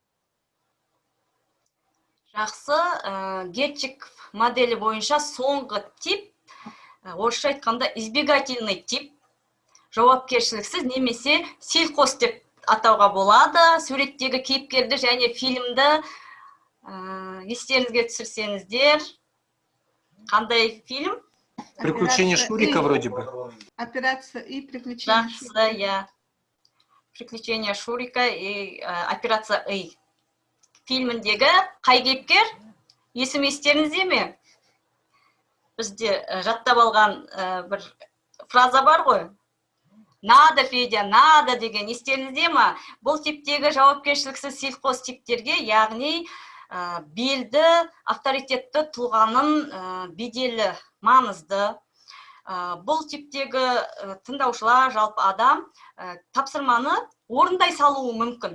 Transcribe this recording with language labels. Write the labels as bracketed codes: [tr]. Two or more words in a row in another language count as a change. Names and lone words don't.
[kk] Жақсы, Герчиков моделі бойынша соңғы тип, орысша айтқанда [ru] избегательный тип, [kk] жауапкершіліксіз немесе селқос деп атауға болады. Суреттегі кейіпкерді және фильмді естеріңізге түсірсеңіздер, қандай фильм? [ru] Приключения Шурика вроде бы. Операция и приключения Шурика. [kk] Жақсы, я. [ru] Приключения Шурика и операция И. [kk] Фильміндегі қай кейіпкер? Есім естеріңізде ме? Бізде жаттап алған бір фраза бар ғой. [ru] Надо, Федя, надо [kk] деген естеріңізде ма? Бұл типтегі жауапкершіліксіз селқос типтерге, яғни белді, авторитетті тұлғаның беделі маңызды. Бұл типтегі тыңдаушылар, жалпы адам тапсырманы орындай салуы мүмкін.